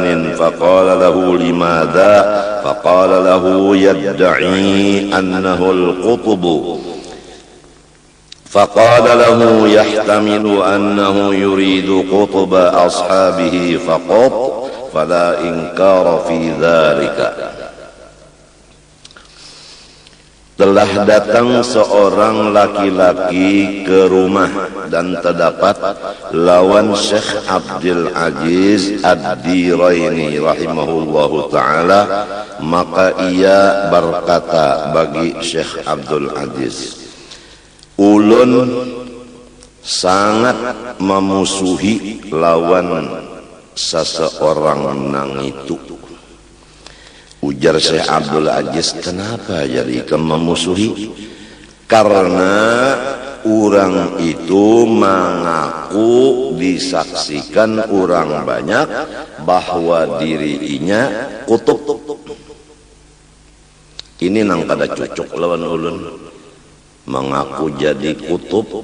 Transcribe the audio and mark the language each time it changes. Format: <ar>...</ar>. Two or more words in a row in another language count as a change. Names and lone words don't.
<ar>فقال له: لماذا؟ فقال له: يدعي أنه القطب. فقال له: يحتمل أنه يريد قطب أصحابه فقط، فلا إنكار في ذلك.</ar> <id>Telah datang seorang laki-laki ke rumah dan terdapat lawan Syekh Abdul Aziz Ad-Diraini</id> <ar>رحمه الله تعالى.</ar> <id>Maka ia berkata bagi Syekh Abdul Aziz,</id> <bjn>ulun sangat memusuhi lawan seseorang nang itu.</bjn> <id>Ujar Syekh Abdul Aziz, kenapa jadi memusuhi? Karena orang itu mengaku disaksikan orang banyak bahwa dirinya kutub.</id> <bjn>Ini nang kada cocok lawan ulun, mengaku jadi kutub.</bjn>